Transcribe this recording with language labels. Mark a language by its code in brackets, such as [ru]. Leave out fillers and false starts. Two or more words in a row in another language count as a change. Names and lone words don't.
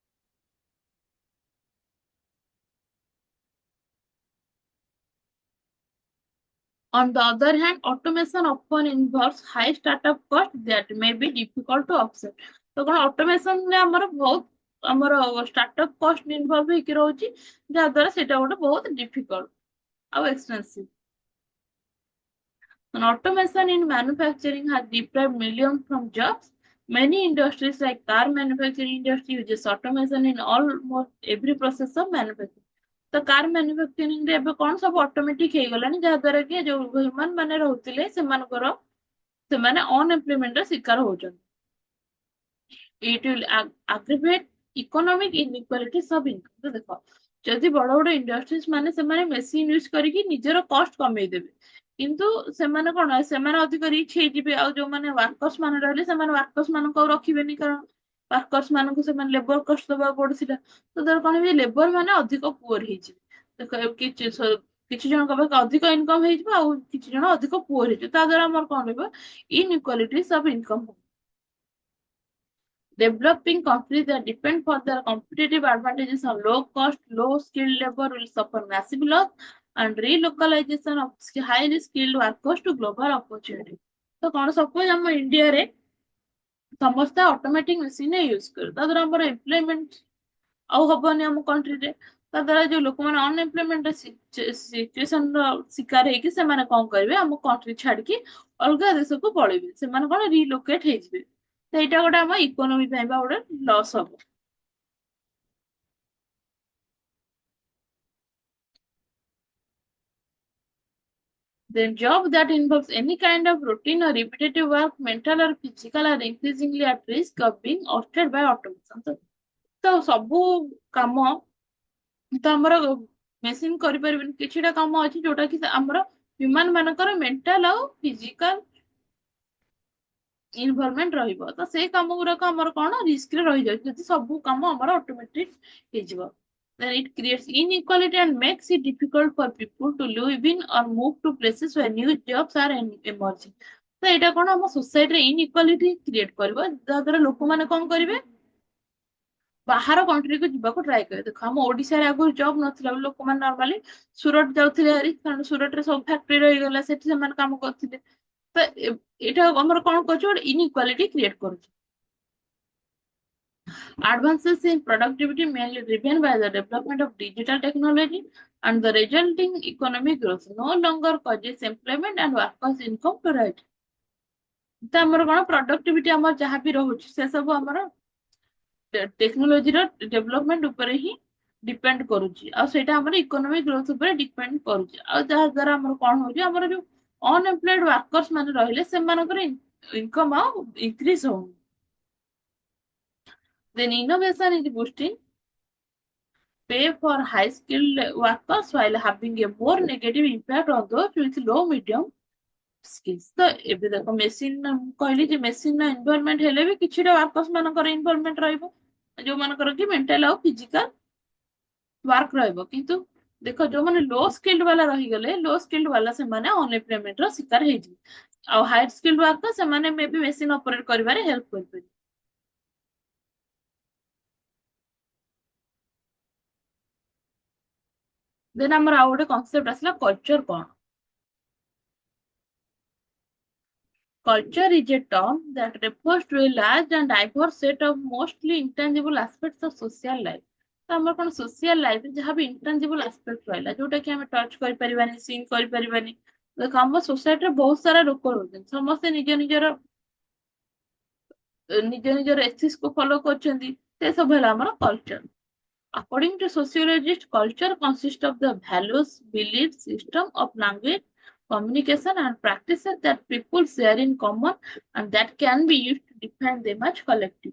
[en] On the other hand, automation often involves high startup cost that may be difficult to offset। [or] ତ କଣ ଅଟୋମେସନ ରେ ଆମର ବହୁତ ଆମର [en] startup cost [or] ଇନଭଲ୍ଭ ହେଇକି ରହୁଛି, ଯାହା ଦ୍ୱାରା ସେଇଟା ଗୋଟେ ବହୁତ ଡିଫିକଲ୍ଟ ଆଉ ଏକ୍ସପେନ୍ସିଭ। [en] Automation in manufacturing has deprived millions from jobs Many industries like car manufacturing industry uses automation in almost every process of manufacturing. [or] ତ [en] car manufacturing [or] ରେ ଏବେ କଣ ସବୁ ଅଟୋମେଟିକ ହେଇଗଲାଣି ଯାହା ଦ୍ୱାରା କି ଯୋଉ ହ୍ୟୁମାନ ମାନେ ରହୁଥିଲେ ସେମାନେ ଅନଏମ୍ପ୍ଲୟମେଣ୍ଟ ର ଶିକାର ହଉଛନ୍ତି। [en] It will aggravate economic inequalities of income। [or] ତ ଦେଖ ଯଦି ବଡ ବଡ ଇଣ୍ଡଷ୍ଟ୍ରିଜ ମାନେ ସେମାନେ [en] machine use [or] କରିକି ନିଜର କଷ୍ଟ କମେଇ ଦେବେ କିନ୍ତୁ ସେମାନେ ଅଧିକ ରିଚ୍ ହେଇଯିବେ ଆଉ ଯୋଉମାନେ ୱାର୍କର୍ସ ମାନେ ରହିଲେ ସେମାନେ ୱାର୍କର୍ସ ମାନଙ୍କୁ ଆଉ ରଖିବେନି କାରଣ ୱାର୍କର୍ସ ମାନଙ୍କୁ ସେମାନେ [en] labor cost [or] ଦବାକୁ ପଡୁଥିଲା ତ ଧର କଣ ବି ଲେବର ମାନେ ଅଧିକ ପୁଅର ହେଇଯିବେ। ଦେଖ କିଛି ଜଣଙ୍କ ପାଖେ ଅଧିକ ଇନକମ ହେଇଯିବ ଆଉ କିଛି ଜଣ ଅଧିକ ପୁଅର ହେଇଯିବ ତା ଦ୍ୱାରା ଆମର କଣ ରହିବ [en] inequalities of income. Developing countries that depend for their competitive advantages on low cost, low skilled labor will suffer massive loss and relocalization of highly skilled workers to global opportunity। [or] ତ କଣ ସପୋଜ ଆମ ଇଣ୍ଡିଆରେ ସମସ୍ତେ [en] automatic machine use [or] କରୁ ତା ଦ୍ୱାରା ଆମର ଏମ୍ପ୍ଲୟମେଣ୍ଟ ଆଉ ହବନି ଆମ କଣ୍ଟ୍ରିରେ ତା ଦ୍ୱାରା ଯୋଉ ଲୋକମାନେ [en] unemployment situation [or] ର ଶିକାର ହେଇକି ସେମାନେ କଣ କରିବେ ଆମ କଣ୍ଟ୍ରି ଛାଡିକି ଅଲଗା ଦେଶକୁ ପଳେଇବେ ସେମାନେ କଣ ରିଲୋକେଟ ହେଇଯିବେ ସେଇଟା ଗୋଟେ ଆମ ଇକୋନୋମି ପାଇଁ ବା ଗୋଟେ ଲସ୍ ହବ। [en] Then job that involves any kind of routine or repetitive work, mental or physical, are increasingly at risk of being ousted by automation। [or] ତ ସବୁ କାମ ତ ଆମର ମେସିନ କରିପାରିବେନି କିଛିଟା କାମ ଅଛି ଯୋଉଟା କି ଆମର ହ୍ୟୁମାନ ମାନଙ୍କର ମେଣ୍ଟାଲ ଆଉ ଫିଜିକାଲ ଇନଭଲଭମେଣ୍ଟ ରହିବ ତ ସେଇ କାମ ଗୁଡାକ ଆମର କଣ ରିସ୍କ ରେ ରହିଯାଉଛି ଯଦି ସବୁ କାମ ଆମର ଅଟୋମେଟିକ ହେଇଯିବ। [en] Then it creates inequality and makes it difficult for people to live in or move to places where new jobs are emerging। [or] ତ ଏଇଟା କଣ ଆମ ସୋସାଇଟିରେ [en] inequality create [or] କରିବ ଯାହା ଦ୍ୱାରା ଲୋକମାନେ କଣ କରିବେ ବାହାର କଣ୍ଟ୍ରିକୁ ଯିବାକୁ ଟ୍ରାଏ କରିବେ। ଦେଖ ଆମ ଓଡିଶାରେ ଆଗରୁ ଜବ ନଥିଲା ଲୋକମାନେ ନର୍ମାଲି ସୁରଟ ଯାଉଥିଲେ ହାରି କାରଣ ସୁରଟରେ ସବୁ ଫ୍ୟାକ୍ଟ୍ରି ରହିଗଲା ସେଠି ସେମାନେ କାମ କରୁଥିଲେ ତ ଏଇଟା ଆମର କଣ କରୁଛି ଗୋଟେ [en] inequality create [or] କରୁଛି। [en] Advances in productivity mainly driven by the development of digital technology and the resulting economic growth no longer causes employment and workers income to rise। [or] ତ ଆମର କଣ ପ୍ରଡକ୍ଟିଭିଟି ଆମର ଯାହା ବି ରହୁଛି ସେ ସବୁ ଆମର ଟେକ୍ନୋଲୋଜିର ଡେଭଲପମେଣ୍ଟ ଉପରେ ହିଁ ଡିପେଣ୍ଡ କରୁଛି ଆଉ ସେଇଟା ଆମର [en] economic growth [or] ଉପରେ ଡିପେଣ୍ଡ କରୁଛି ଆଉ ଯାହା ଦ୍ୱାରା ଆମର କଣ ହଉଛି ଆମର ଯୋଉ [en] unemployed workers [or] ମାନେ ରହିଲେ ସେମାନଙ୍କର ଇନକମ ଆଉ ଇନକ୍ରିଜ ହଉନି। [en] Then innovation is boosting pay for high skilled workers while having a more negative impact on those with low medium skills। [or] ତ ଏବେ ଦେଖ ମେସିନ କହିଲି ଯେ [en] machine involvement [or] ହେଲେ ବି କିଛିଟା ୱାର୍କର୍ସ ମାନଙ୍କର ଇନଭଲଭମେଣ୍ଟ ରହିବ ଯୋଉମାନଙ୍କର କି ମେଣ୍ଟାଲ ଆଉ [en] physical work [or] ରହିବ କିନ୍ତୁ ଦେଖ ଯୋଉମାନେ [en] low skilled [or] ବାଲା ରହିଗଲେ [en] low skilled [or] ବାଲା ସେମାନେ ଅନଏମ୍ପ୍ଲୟମେଣ୍ଟ ର ଶିକାର ହେଇଯିବେ ଆଉ [en] high skilled worker [or] ସେମାନେ ମେ ବି [en] machine operate [or] କରିବାରେ ହେଲ୍ପ କରିପାରିବେ। ଦେନ୍ ଆମର ଆଉ ଗୋଟେ କନସେପ୍ଟ ଆସିଲା କଲଚର କଣ। [en] Culture is a term that refers to a large and diverse set of mostly intangible aspects of social life। [or] ତ ଆମର କଣ [en] social life [or] ଯାହା ବି [en] intangible aspect [or] ରହିଲା ଯୋଉଟା କି ଆମେ ଟଚ୍ କରିପାରିବାନି ସିନ୍ କରିପାରିବାନି ଦେଖ ଆମ ସୋସାଇଟିରେ ବହୁତ ସାରା ଲୋକ ରହୁଛନ୍ତି ସମସ୍ତେ ନିଜ ନିଜର ଏଥିକ୍ସ କୁ ଫଲୋ କରୁଛନ୍ତି ସେ ସବୁ ହେଲା ଆମର କଲଚର। [en] According to sociologists, culture consists of the values, beliefs, system of language, communication, and practices that people share in common and that can be used to define them as collective।